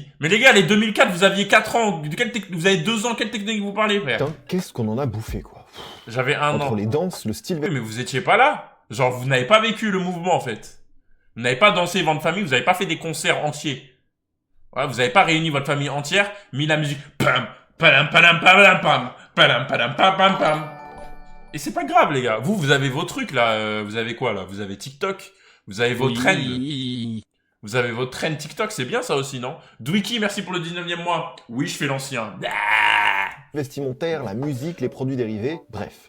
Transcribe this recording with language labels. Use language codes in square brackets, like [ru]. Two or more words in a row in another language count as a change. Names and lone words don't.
[fr] Mais les gars, les 2004, vous aviez 4 ans. Vous avez 2 ans, quelle technique vous parlez, frère? Putain, qu'est-ce qu'on en a bouffé, quoi. J'avais 1 Entre an. les danses, le style... Oui, mais vous étiez pas là. Genre, vous n'avez pas vécu le mouvement, en fait. Vous n'avez pas dansé Vente Famille, vous n'avez pas fait des concerts entiers. Ouais, vous n'avez pas réuni votre famille entière, mis la musique. Pam, padam, padam, padam, pam, padam, padam, pam, pam, pam. Et c'est pas grave, les gars. Vous avez vos trucs, là. Vous avez quoi, là? Vous avez TikTok. Vous avez vos trends. Vous avez votre trend TikTok, c'est bien ça aussi, non? Dwicky, merci pour le 19e mois. Oui, je fais l'ancien. vestimentaire, la musique, les produits dérivés, bref.